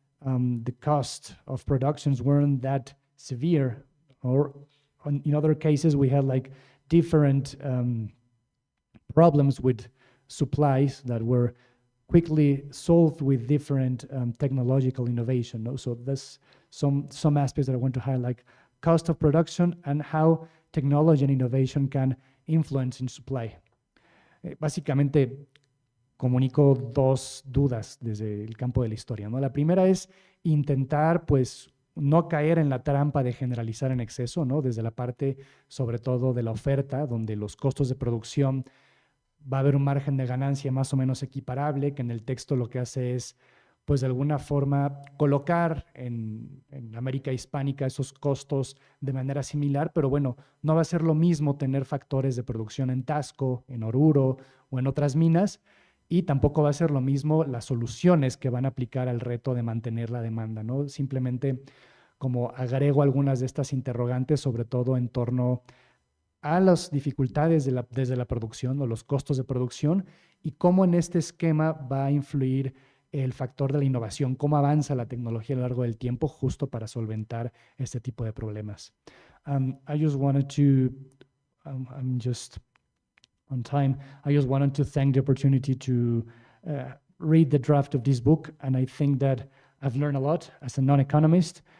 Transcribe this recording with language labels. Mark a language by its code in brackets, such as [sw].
[en] the cost of productions weren't that severe, or in other cases we had like different problems with supplies that were quickly solved with different technological innovation. No? So there's some aspects that I want to highlight, like cost of production and how technology and innovation can influence in supply. [es] Básicamente comunico dos dudas desde el campo de la historia, ¿no? La primera es intentar, pues, no caer en la trampa de generalizar en exceso, ¿no? Desde la parte, sobre todo, de la oferta, donde los costos de producción va a haber un margen de ganancia más o menos equiparable, que en el texto lo que hace es, pues de alguna forma, colocar en América hispánica esos costos de manera similar, pero bueno, no va a ser lo mismo tener factores de producción en Tasco, en Oruro o en otras minas, y tampoco va a ser lo mismo las soluciones que van a aplicar al reto de mantener la demanda, ¿no? Simplemente como agrego algunas de estas interrogantes, sobre todo en torno a las dificultades desde la producción o los costos de producción, y cómo en este esquema va a influir el factor de la innovación, cómo avanza la tecnología a lo largo del tiempo justo para solventar este tipo de problemas. [en] I just wanted to, I'm just on time, I just wanted to thank the opportunity to read the draft of this book, and I think that I've learned a lot as a non-economist.